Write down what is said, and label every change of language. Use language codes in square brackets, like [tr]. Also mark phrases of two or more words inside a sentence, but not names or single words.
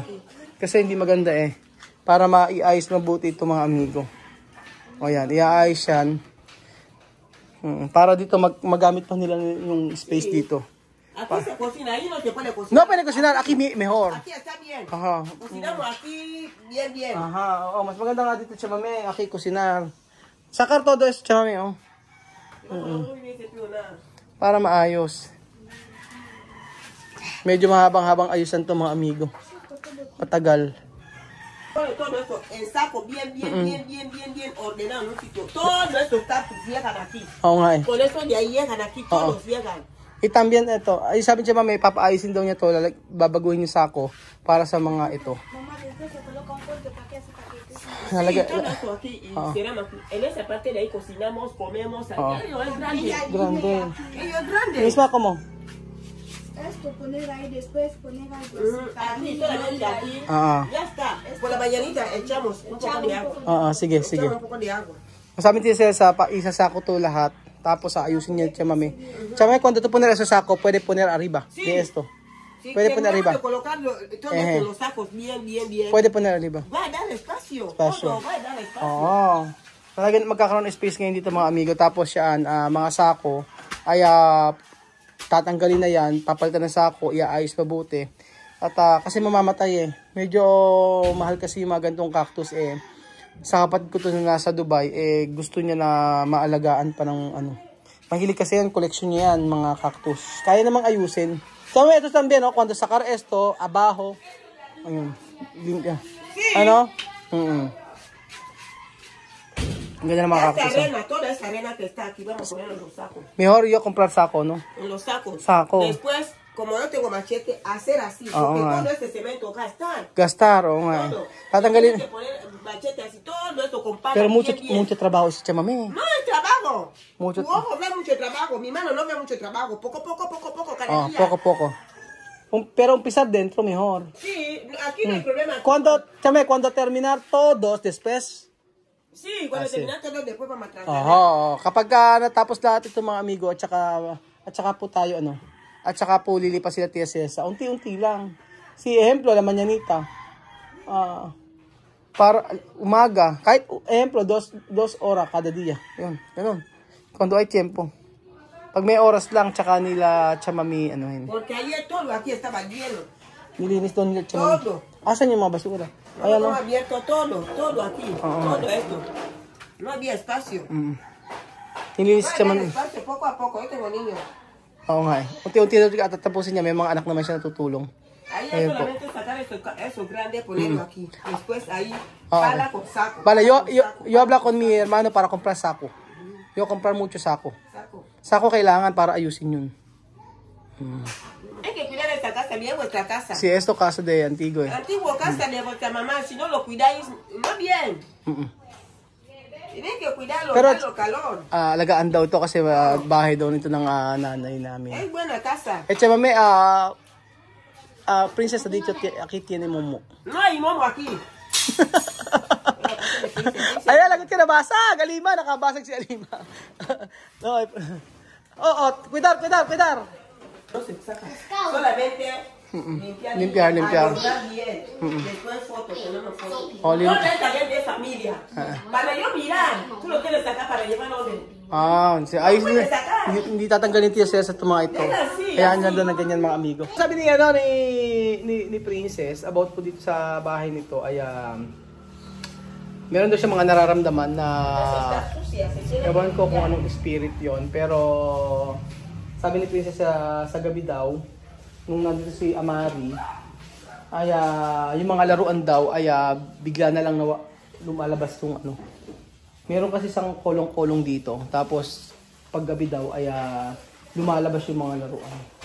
[tl] Kasi hindi maganda para maiayos mabuti ito mga amigo. O yan, iayos yan. Para dito magamit pa nila yung space dito. [es] Aquí se cocina, ahí no se puede cocinar. No puede cocinar, aquí mejor. Aquí está bien. Aha. Cocinamos aquí bien, bien. [tl] Aha, oo, mas maganda nga dito, chamame. [es] Aki, kusinar. Sakar todo es, chamame, oh. Muy bien, se pido nada. [tl] Para maayos. Medyo mahabang-habang ayusan to mga amigo. Matagal. [es] Todo esto en saco, bien, bien ordenado en un sitio. Todo esto está, llegan aquí. [tl] Oo nga eh. [es] Con eso de ahí llegan aquí, todos llegan. [tl] También ito, ay sabi niya mami, papaayusin daw niya to, babaguhin yung sako para sa mga ito. [es] Mamá, después se coloca un corte para que hace paquetes. [tl] Nalagay, [es] Sí, todo esto aquí y cerramos aquí. En esa parte de ahí cocinamos, comemos. Aquello es grande. grande. Aquello es grande. Misma ko mo. Esto, poner ahí, después poner algo Aquí, solamente aquí. Ya está. Por la mañanita echamos un poco de agua. [tl] Sige, sige. [es] Echamos un poco de agua. [tl] Sabi niya sa isasako to lahat. Tapos ayusin niya siya mami. [es] Chama, cuando tú poner ese saco, puede poner arriba de esto. Sí, Puede poner arriba. Colocarlo todo esto, los sacos bien. Puede poner arriba. Va a dar espacio. Espacio. Todo, va a dar espacio. [tl] Oo. Talagang magkakaroon ng space ngayon dito mga amigo. Tapos yan, mga sako, ay tatanggalin na yan, papalitan ng sako, iaayos mabuti. At kasi mamamatay eh. Medyo mahal kasi yung mga gantong cactus eh. Sa kapatid ko to na nasa Dubai, eh gusto niya na maalagaan pa ng ano. Mahilig kasi yan, collection niya yan, mga cactus. Kaya namang ayusin. So, ito [es] también, no? Cuando sacar esto, abajo, [tl] ayun, limpia. Ano? Ang ganda ng mga [es] Esta [tl] cactus. [es] arena, toda esa arena que está aquí, vamos a ponerlo en los sacos. Mejor yo comprar sako, no? En los sacos. Saco. Después, como no tengo machete, hacer así. Porque todo este cemento gastar. [tl] Gastar, oo nga. [es] Todo. [tl] Tatanggalin. [es] Tienes que poner machete así, todo esto con pala. Pero mucho bien. trabajo si chamame. No es trabajo. Mucho- Tu ojo ve mucho trabajo. Mi mano no ve mucho trabajo. Poco, cada día. Poco. Pero empezar dentro mejor. Sí, aquí no hay problema. Cuando terminar todos, después. Sí, cuando sí. terminaste todo, después vamos a tratar. [tl] Kapag natapos lahat ito mga amigo, at saka po tayo, at saka po lilipas sila TSS, unti-unti lang. [es] Ejemplo, la mañanita. [tl] Para umaga, kahit ejemplo, 2 oras kada dia. Yun, ganun. [es] Cuando hay tiempo. [tl] Pag may oras lang, tsaka nila chamami, [es] Porque ayer todo aquí estaba lleno. [tl] nilinis doon nila chamami. [es] Todo. [tl] Asan yung mga basura? [es] No, [tl] Ayan, [es] no, abierto todo aquí. Todo esto. No había espacio. [tl] Nilinis [es] No [tl] siya [es] había [tl] man. [es] espacio, poco a poco. Yo tengo niños. [tl] Oo nga eh. Unti-unti na tatapusin niya. May mga anak naman siya natutulong. [es] Ahí [tl] Ayun [es] es [tl] po. [es] solamente sacar eso grande, ponerlo aquí. Después ahí, pala con saco. Vale, yo Saco, habla con mi hermano para comprar sako. Yo comprar mucho sako. saco. [tl] Sako kailangan para ayusin yun. [es] Hay que cuidar esta casa, bien vuestra casa. Si esto casa de Antigua eh. Antiguo casa de vuestra mamá, si no lo cuidáis, no bien. Tienen que cuidarlo, Pero- darlo calor. [tl] Alagaan daw ito kasi bahay daw nito ng nanay namin. [es] Es buena casa. Mami, princesa dito, aquí tiene momo. No hay momo aquí. [tl] Ayan, lagot ka nabasag. Alima, nakabasag si Alima. [es] No, cuidar. No se saca. Solamente Limpiar. arreglar bien. Después fotos, tenemos fotos. Oh, No es también de familia. Para yo mirar, tú lo quieres sacar para llevar orden. [tl] Ayos hindi tatanggalin tiya sa mga ito. Kaya nga doon na ganyan mga amigo. Sabi ni Princess about po dito sa bahay nito ay meron daw siya mga nararamdaman na ewan ko kung anong spirit yon, pero sabi ni Princess sa gabi daw nung nandito si Amari ay yung mga laruan daw ay bigla na lang lumalabas yung meron kasi isang kolong-kolong dito, tapos paggabi daw ay lumalabas yung mga laruan.